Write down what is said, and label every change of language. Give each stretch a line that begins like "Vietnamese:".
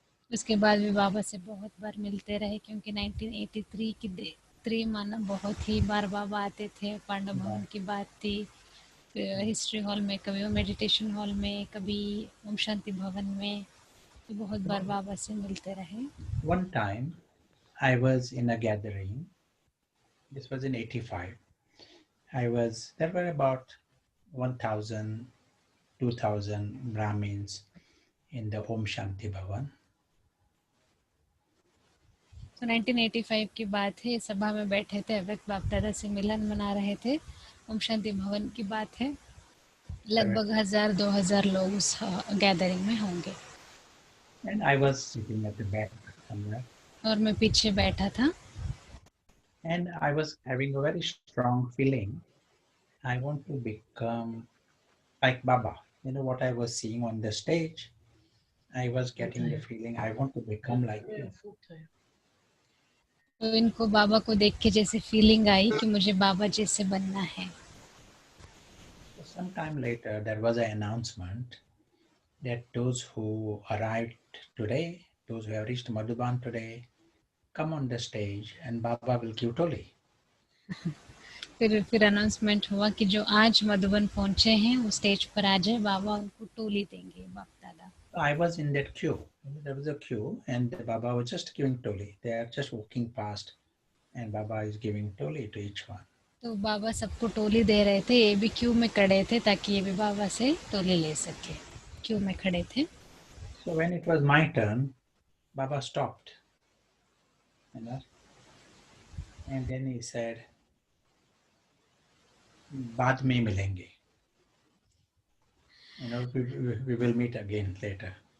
Hindi: उसके बाद भी बाबा से बहुत बार मिलते रहे, क्योंकि 1983 की 3 माना बहुत ही बार बाबा आते थे. पांडव भवन की बात थी, हिस्ट्री हॉल में, कभी मेडिटेशन हॉल में, कभी ओम शांति भवन में, तो बहुत बार बाबा से मिलते रहे.
English: One time I was in a gathering. This was in 85. There were about 1,000, 2,000 Brahmins in the Om Shanti Bhavan.
Hindi: तो 1985 की बात है, सभा में बैठे थे, अव्यक्त बाप दादा से मिलन मना रहे थे ओम शांति भवन की बात है, लगभग 1000-2000 लोग उस गैदरिंग में होंगे।
English: And I was sitting at the back somewhere.
Hindi: और मैं पीछे बैठा था
English: And I was having a very strong feeling. I want to become like Baba. You know what I was seeing on the stage? I was getting the feeling I want to become like him.
Hindi: तो इनको बाबा को देख के जैसे feeling आई कि मुझे बाबा जैसे बनना है।
English: So sometime later, there was an announcement that those who arrived today, those who have reached Madhuban today, come on the stage and Baba will give Toli.
Hindi: फिर अनाउंसमेंट हुआ कि जो आज मधुबन पहुंचे हैं वो स्टेज पर आ जाए, बाबा उनको टोली देंगे बाप दादा।
English: I was in that queue. There was a queue and Baba was just giving Toli. They are just walking past and Baba is giving Toli to each one.
Hindi: तो बाबा सबको टोली दे रहे थे, ये भी क्यू में खड़े थे ताकि ये भी बाबा से टोली ले सके, क्यू में खड़े थे।
English: So when it was my turn, Baba stopped, you know, and then he said,
Hindi: "Baad mein milenge."
English: You know, we will meet again later.